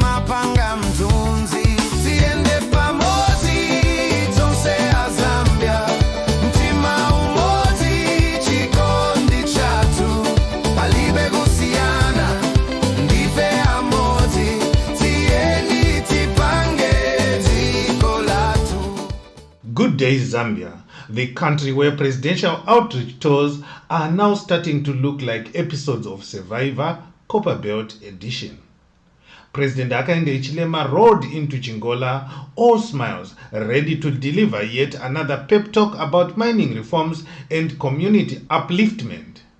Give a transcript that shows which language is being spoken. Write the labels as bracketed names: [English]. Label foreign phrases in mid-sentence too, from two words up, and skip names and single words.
[Nyanja] panga mtunzi tiende pamozi tonse a Zambia mtima umozi chikondi chatu palibe kusiana ndife amozi tieni tipange tiko latu. [English] Good day, Zambia, the country where presidential outreach tours are now starting to look like episodes of Survivor Copperbelt edition. President Hakainde Hichilema rode into Chingola, all smiles, ready to deliver yet another pep talk about mining reforms and community upliftment.